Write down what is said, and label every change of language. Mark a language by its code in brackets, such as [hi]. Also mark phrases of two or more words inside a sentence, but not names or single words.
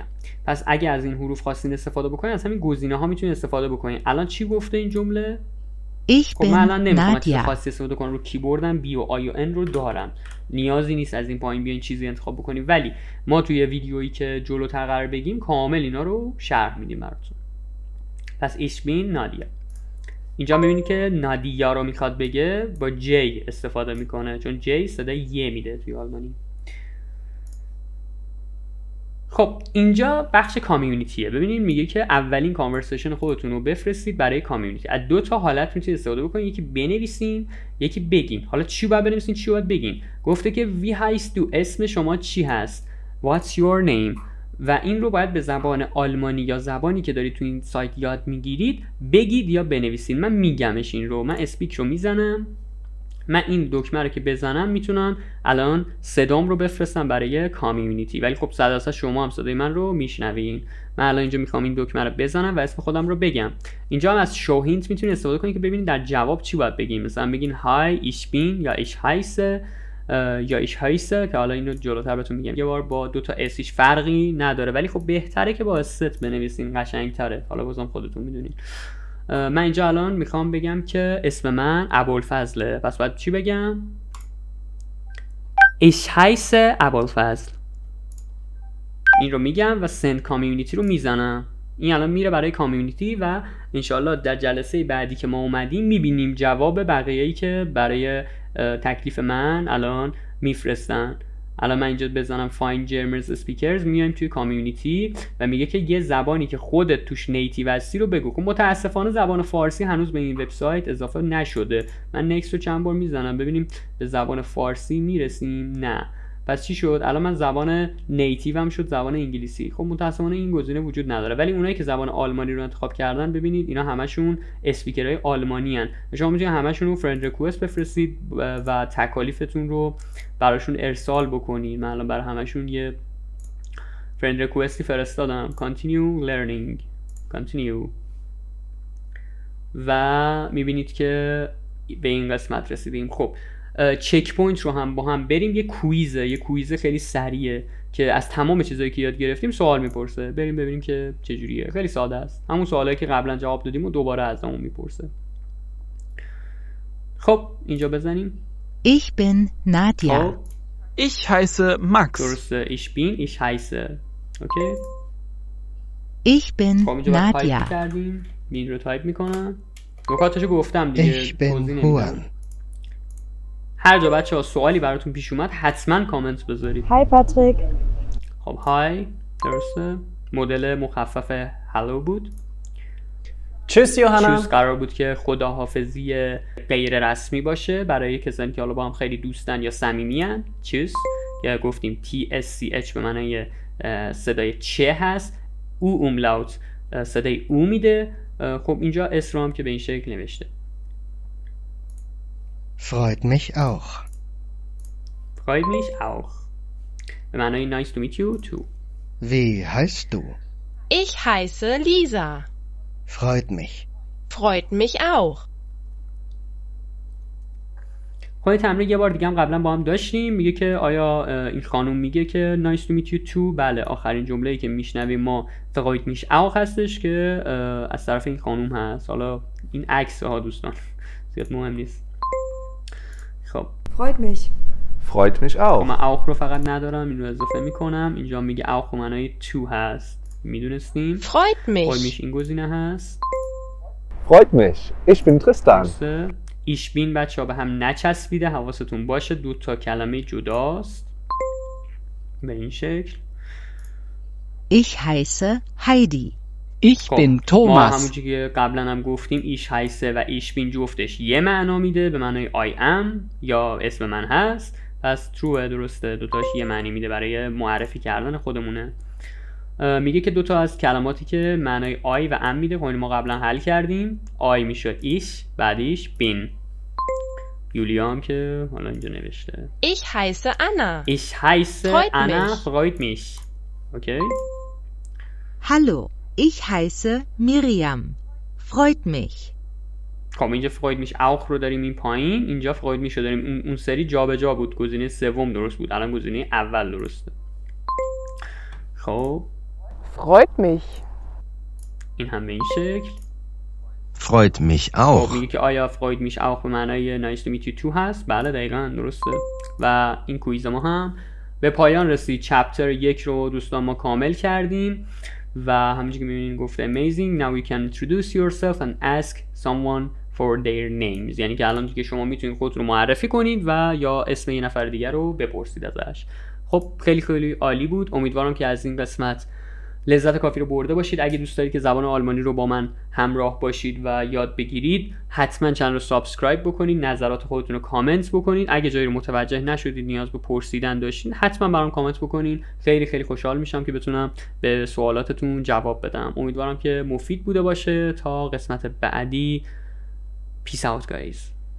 [fa] پس اگه از این حروف خواستین استفاده بکنین از همین گزینه ها میتونین استفاده بکنین. الان چی گفته این جمله؟ [de] Ich [fa] خب من الان [de] bin [fa] نمیخوام چیز Nadja. خاصی استفاده کنم، رو کیبوردم بی و آی و ان رو دارم، نیازی نیست از این پایین بیاین چیزی انتخاب بکنیم، ولی ما توی ویدیویی که جلوتر قرار بگیم کامل اینا رو شرح میدیم براتون. پس [de] ich bin Nadja. [fa] اینجا میبینید که نادیا رو میخواد بگه با جی استفاده میکنه چون جی صدای یه میده توی آلمانی. خب اینجا بخش کامیونیتیه. ببینید میگه که اولین کانورسیشن خودتون رو بفرستید برای کامیونیتی. از 2 تا حالت میتونید استفاده بکنید، یکی بنویسین یکی بگین. حالا چی باید بنویسین چی باید بگین؟ گفته که [de] wie heißt du، [fa] اسم شما چی هست، [en] what's your name، [fa] و این رو باید به زبان آلمانی یا زبانی که دارید تو این سایت یاد میگیرید بگید یا بنویسید. من میگمش این رو، من اسپیک رو میزنم، من این دکمه رو که بزنم میتونم الان صدام رو بفرستم برای کامیونیتی، ولی خب 100% شما هم صدای من رو میشنوین. من الان اینجا میخوام این دکمه رو بزنم و اسم خودم رو بگم. اینجا هم از شو هینت میتونید استفاده کنید که ببینید در جواب چی باید بگیم. مثلا بگین های [de] ich bin [fa] یا [de] ich heiße [fa] یا [de] ich heiße [fa] که حالا اینو جلوتر بهتون میگم. یه بار با 2 تا اس هیچ فرقی نداره، ولی خب بهتره که با ست بنویسین، قشنگتره. حالا بازم خودتون میدونین. من اینجا الان میخوام بگم که اسم من ابوالفضله، پس باید چی بگم؟ [de] Ich heiße ابوالفضل. [fa] این رو میگم و سند کامیونیتی رو میزنم. این الان میره برای کامیونیتی و انشالله در جلسه بعدی که ما اومدیم میبینیم جواب بقیه‌ای که برای تکلیف من الان میفرستن. الان من اینجا بزنم [en] find German speakers، [fa] میایم توی کامیونیتی و میگه که یه زبانی که خودت توش نیتیو هستی رو بگو. متاسفانه زبان فارسی هنوز به این وبسایت اضافه نشده. من نکست رو چند بار میزنم ببینیم به زبان فارسی میرسیم. نه. پس چی شد؟ الان من زبان نیتیو هم شد زبان انگلیسی. خب متاسفانه این گزینه وجود نداره، ولی اونایی که زبان آلمانی رو انتخاب کردن ببینید اینا همشون اسپیکرهای آلمانی ان. شما میتونید همشون رو فرند ریکوست بفرستید و تکالیفتون رو براشون ارسال بکنید. من الان برای همشون یه فرند ریکوستی فرستادم. [en] continue learning continue [fa] و میبینید که به این قسمت رسیدیم. خب چک پوینت رو هم با هم بریم. یه کویزه خیلی سریعه که از تمام چیزایی که یاد گرفتیم سوال میپرسه. بریم ببینیم که چجوریه. خیلی ساده است، همون سوالایی که قبلا جواب دادیم و دوباره ازمون میپرسه. خب اینجا بزنیم [de] Ich bin Nadja. Ich heiße Max. [fa] درسته. [de] ich bin ich heiße. [fa] اوکی. [de] Ich bin [fa] خب اینجا باید تایپ Nadja. کردیم. این رو تایپ میکنم. نکاتشو گفتم دیگه. [de] Ich bin Juan. [fa] هر جا بچه ها سوالی براتون پیش اومد حتما کامنت بذارید. [en] Hi Patrick. [fa] خب های درسته. مدل مخفف هلو بود. [de] Tschüss, Johanna. [fa] چیز قرار بود که خداحافظی غیر رسمی باشه برای کسانی که حالا با هم خیلی دوستن یا صمیمیان. چیز یا گفتیم TSCH به معنای صدای چه هست. او اوملاوت صدای او میده خب اینجا اسم رو هم که به این شکل نوشته. [de] Freut mich auch. Freut mich auch. [fa] به معنای [en] nice to meet you too. [de] Wie heißt du? Ich heiße Lisa. Freut mich. Freut mich auch. [fa] خب تمرین یه بار دیگه هم قبلا با هم داشتیم. میگه که آیا این خانم میگه که [en] nice to meet you too؟ [fa] بله، آخرین جمله‌ای که میشنویم ما [de] freut mich auch [fa] هستش که از طرف این خانم هست. حالا این عکس ها دوستان زیاد مهم نیست. خب [de] Freut mich. Freut mich auch. [fa] من auch رو فقط ندارم، این رو اضافه میکنم. اینجا میگه auch به معنای to هست، میدونستیم. [de] Freut mich. [fa] این گزینه هست. [de] Freut mich. Ich bin Tristan. [fa] درسته. [de] ich bin [fa] بچه ها به هم نچسبیده، حواستون باشه، 2 تا کلمه جداست به این شکل. [de] Ich heiße Heidi. Ich bin [fa] ما Thomas. همونجوری که قبلا هم گفتیم [de] ich heiße [fa] و [de] ich bin [fa] جفتش یه معنا میده، به معنای [en] I am [fa] یا اسم من هست. پس true درسته، دوتاش یه معنی میده، برای معرفی کردن خودمونه. میگه که 2 تا از کلماتی که معنای I و am میده، خب ما قبلا حل کردیم. I میشد ich، بعدیش bin. یولیا هم که حالا اینجا نوشته [de] Ich heiße Anna. ich heiße Freut Anna. mich. freut mich. اوکی. Hallo, ich heiße Miriam. Freut mich. [fa] خب اینجا [de] freut mich auch [fa] رو داریم این پایین، اینجا [de] freut mich [fa] رو داریم. اون سری جابجا بود، گزینه سوم درست بود، الان گزینه اول درسته. خب [de] Freut mich. [fa] این هم به این شکل. [de] Freut mich [fa] خب [de] auch. [fa] میگه که آیا [de] freut mich auch [fa] به معنای [en] nice to meet you too [fa] هست؟ بله دقیقاً درسته. و این کویز ما هم به پایان رسید. چپتر 1 رو دوستان ما کامل کردیم و همونجوری که میبینین گفته [en] amazing now you can introduce yourself and ask someone for their names. [fa] یعنی که الان دیگه شما میتونید خودتون رو معرفی کنید و یا اسم یه نفر دیگر رو بپرسید ازش. خب خیلی خیلی عالی بود. امیدوارم که از این قسمت لذت کافی رو برده باشید. اگه دوست دارید که زبان آلمانی رو با من همراه باشید و یاد بگیرید، حتما چنل رو سابسکرایب بکنید، نظرات خودتون رو کامنت بکنید. اگه جایی رو متوجه نشدید، نیاز به پرسیدن داشتین، حتما برام کامنت بکنید. خیلی خیلی خوشحال میشم که بتونم به سوالاتتون جواب بدم. امیدوارم که مفید بوده باشه. تا قسمت بعدی. [en] Peace out guys.